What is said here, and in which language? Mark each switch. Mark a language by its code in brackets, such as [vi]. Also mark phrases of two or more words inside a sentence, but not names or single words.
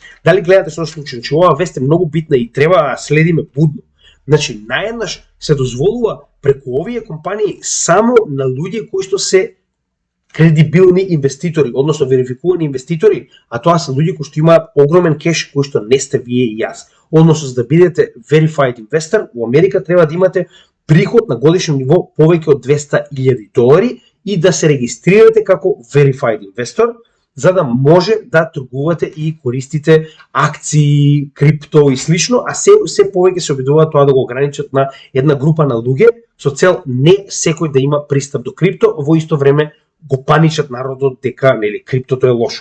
[mk] Дали гледате што се случи? Значи оваа вест е многу битна и треба да следиме будно. Значи наеднаш се дозволува преку овие компании само на луѓе кои што се кредибилни инвеститори, односно верификувани инвеститори, а тоа се луѓе кои што имаат огромен кеш кои што не сте вие и јас. Односно, за да бидете [en] verified investor, [mk] во Америка треба да имате приход на годишно ниво повеќе од $200,000 и да се регистрирате како [en] verified investor, [mk] за да може да тргувате и користите акции, крипто и слично, а се повеќе се обидуваат тоа да го ограничат на една група на луѓе со цел не секој да има пристап до крипто, во исто време го паничат народот дека нели криптото е лошо.